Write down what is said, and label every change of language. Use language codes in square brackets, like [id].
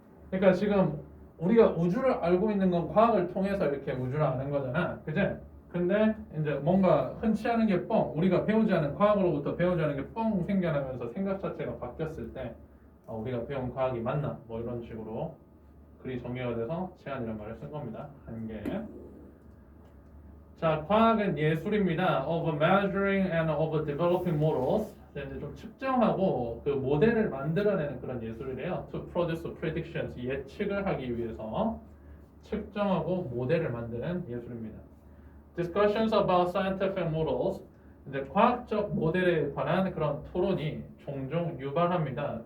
[ko] 그러니까 지금 우리가 우주를 알고 있는 건 과학을 통해서 이렇게 우주를 아는 거잖아. 그제? 근데 이제 뭔가 흔치 않은 게 우리가 배우지 않은 과학으로부터 배우지 않은 게 생겨나면서 생각 자체가 바뀌었을 때 우리가 배운 과학이 맞나? 뭐 이런 식으로 글이 정리가 돼서 제한이라는 말을 쓴 겁니다. 한계. 자, 과학은 예술입니다. [en] Of measuring and of developing models. [ko] 이제 좀 측정하고 그 모델을 만들어내는 그런 예술이래요. [en] To produce predictions. [ko] 예측을 하기 위해서 측정하고 모델을 만드는 예술입니다. [en] Discussions about scientific models. [ko] 이제 과학적 모델에 관한 그런 토론이 종종 유발합니다.